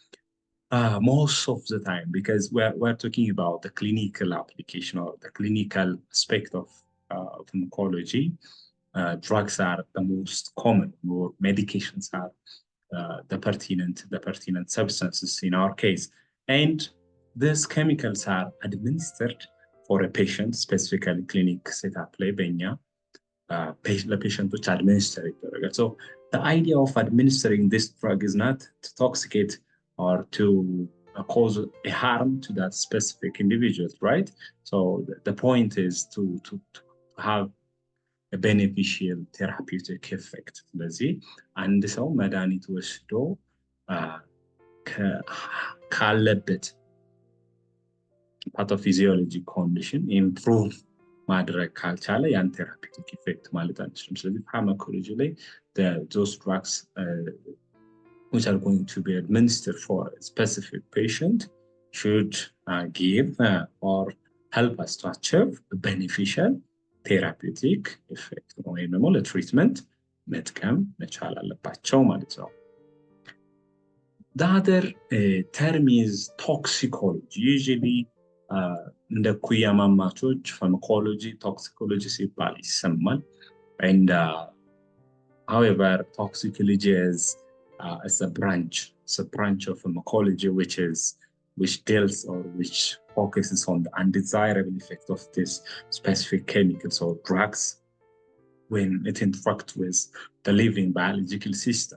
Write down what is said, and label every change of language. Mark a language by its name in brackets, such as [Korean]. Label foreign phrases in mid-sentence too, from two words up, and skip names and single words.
[English] So most of the time, because we're talking about the clinical application or the clinical aspect of pharmacology. Drugs are the most common, or medications are the pertinent substances in our case. And these chemicals are administered for a patient, specifically clinic setup [Amharic] ላይ በእኛ ለፔሸንቶች [English] administer ይደረጋል. So the idea of administering this drug is not to toxicate or to cause a harm to that specific individual, right? So the point is to have a beneficial therapeutic effect. [Amharic] ስለዚህ አንድ ሰው መድኃኒት ወስዶ ካለበት [English] pathophysiology condition improve [Amharic] ማድረግ ካልቻለ ያን [English] therapeutic effect [Amharic] ማለት አንችልም። ስለዚህ pharmacology ላይ [English] those drugs which are going to be administered for a specific patient should give or help us to achieve a beneficial therapeutic effect [Amharic] ወይም ደግሞ ለትሪትመንት መጥቀም መቻል አለባቸው ማለት ነው። [English] The other term is toxicology. [Amharic] Usually እንደ ኩያማማቾች [English] pharmacology, toxicology [Amharic] ሲባል ይሰማል. [English] And however, toxicology is a branch of pharmacology which deals or which focuses on the undesirable effect of this specific chemicals or drugs when it interacts with the living biological system.